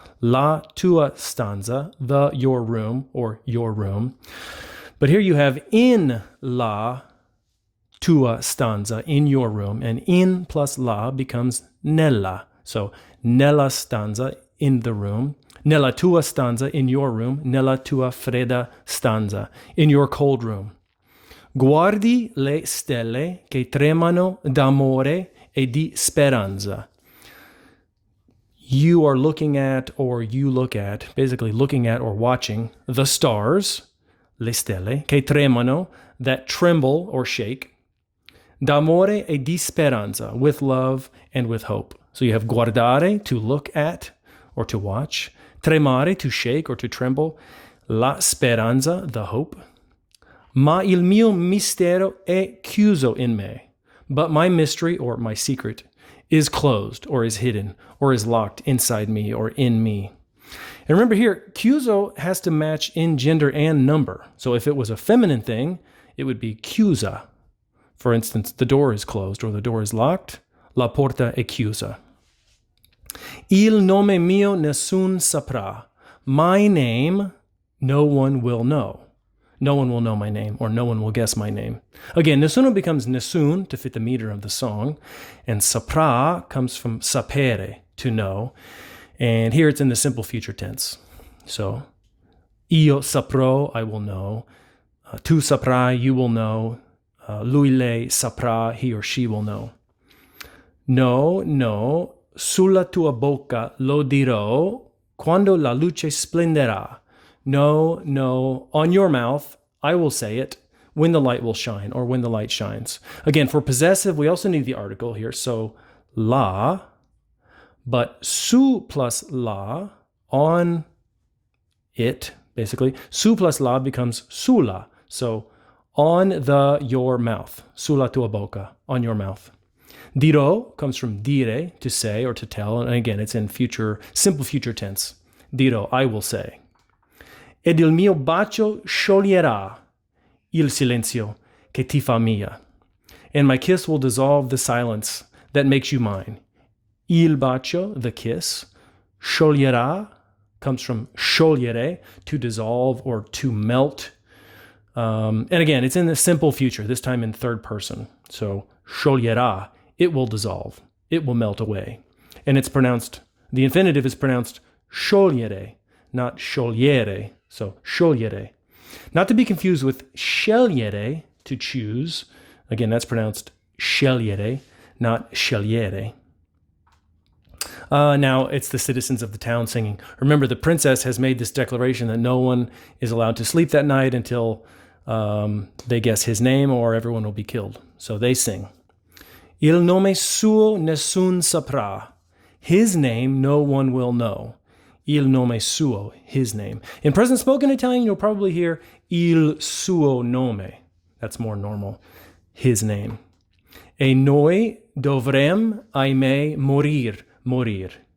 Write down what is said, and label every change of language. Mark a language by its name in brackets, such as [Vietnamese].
[Italian] La tua stanza, [English] your room, or your room. But here you have in [Italian] la tua stanza, [English] in your room, and in plus la becomes nella. So, [Italian] nella stanza, [English] in the room. [Italian] Nella tua stanza, [English] in your room. [Italian] Nella tua fredda stanza, [English] in your cold room. [Italian] Guardi le stelle che tremano d'amore e di speranza. [English] You are looking at, or you look at, basically looking at or watching the stars, le stelle, [Italian] che tremano, [English] that tremble or shake, [Italian] d'amore e di speranza, [English] with love and with hope. So you have guardare, to look at or to watch, tremare, to shake or to tremble, la speranza, the hope. [Italian] Ma il mio mistero è chiuso in me. [English] But my mystery, or my secret, is closed, or is hidden, or is locked inside me, or in me. And remember here, chiuso has to match in gender and number. So if it was a feminine thing, it would be chiusa. For instance, the door is closed, or the door is locked. [Italian] La porta è chiusa. Il nome mio nessun saprà. [English] My name, no one will know. No one will know my name, or no one will guess my name. Again, nessuno becomes nessun to fit the meter of the song, and saprà comes from sapere, to know, and here it's in the simple future tense. So, [Italian] io saprò, [English] I will know. [Italian] Tu saprai, [English] you will know. [Italian] Lui, lei saprà, [English] he or she will know. [Italian] No, no, sulla tua bocca lo dirò quando la luce splenderà. [English] No, no, on your mouth, I will say it when the light will shine, or when the light shines. Again, for possessive, we also need the article here. So, la, but su plus la, on it, basically. Su plus la becomes sulla. So, on your mouth. [Italian] Sulla tua bocca, [English] on your mouth. Dirò comes from dire, to say or to tell. And again, it's in simple future tense. Dirò, I will say. [Italian] Ed il mio bacio scioglierà il silenzio che ti fa mia. [English] And my kiss will dissolve the silence that makes you mine. Il bacio, the kiss. Scioglierà comes from sciogliere, to dissolve or to melt. And again, it's in the simple future, this time in third person. So, scioglierà, it will dissolve. It will melt away. And it's pronounced, the infinitive is pronounced sciogliere, not sciogliere. So, sciogliere. Not to be confused with scegliere, to choose. Again, that's pronounced scegliere, not scegliere. Now, it's the citizens of the town singing. Remember, the princess has made this declaration that no one is allowed to sleep that night until they guess his name, or everyone will be killed. So they sing. [Italian] Il nome suo nessun saprà. [English] His name no one will know. [Italian] Il nome suo, [English] his name. In present spoken Italian, you'll probably hear [Italian] il suo nome. [English] That's more normal. His name. [Italian] E noi dovrem, ahimè, morir.